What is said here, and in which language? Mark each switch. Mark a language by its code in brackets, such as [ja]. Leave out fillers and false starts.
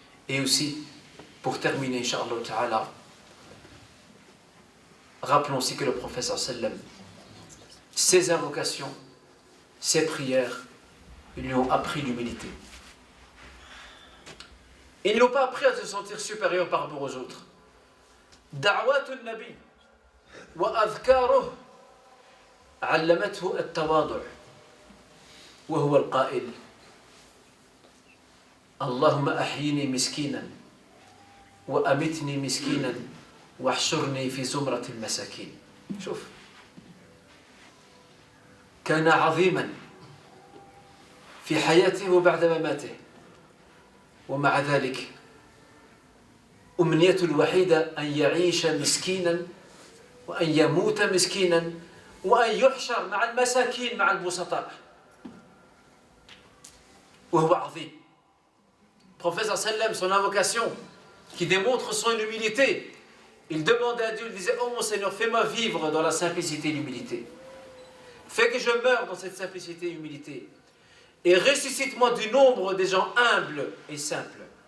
[fr] Et aussi, pour terminer, Inch'Allah Ta'ala, rappelons aussi que le prophète sallam, ses invocations, ses prières, ils lui ont appris l'humilité. Ils ne l'ont pas appris à se sentir supérieur par rapport aux autres. [ar] Da'watun Nabi wa adhkaruh علمته التواضع وهو القائل اللهم أحيني مسكينا وأمتني مسكينا واحشرني في زمرة المساكين. شوف، كان عظيما في حياته وبعد مماته، ومع ذلك أمنيته الوحيدة أن يعيش مسكينا وأن يموت مسكينا وأن يحشر مع المساكين مع البسطاء وهو عظيم. [fr] Prophète sallam, son invocation qui démontre son humilité, il demandait à Dieu, il disait: oh mon Seigneur, fais-moi vivre dans la simplicité et l'humilité, fais que je meure dans cette simplicité et humilité, et ressuscite-moi du nombre des gens humbles et simples.